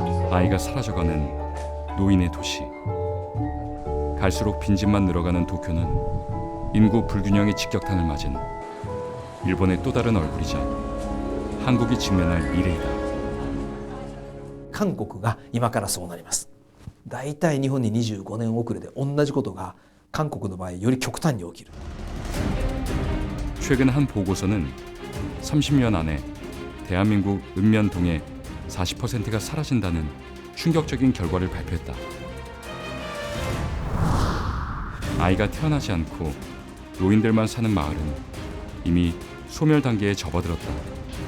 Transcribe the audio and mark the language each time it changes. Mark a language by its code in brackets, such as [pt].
[ko] 아이가 사라져가는 노인의 도시. 갈수록 빈집만 늘어가는 도쿄는 인구 불균형의 직격탄을 맞은 일본의 또 다른 얼굴이자 한국이 직면할 미래이다. [ja] 韓国が今からそうなります。だいたい日本に25年遅れで同じことが韓国の場合より極端に起きる。 [ko] 최근 한 보고서는 30년 안에 대한민국 읍면동의 40%가 사라진다는 충격적인 결과를 발표했다. 아이가 태어나지 않고 노인들만 사는 마을은 이미 소멸 단계에 접어들었다.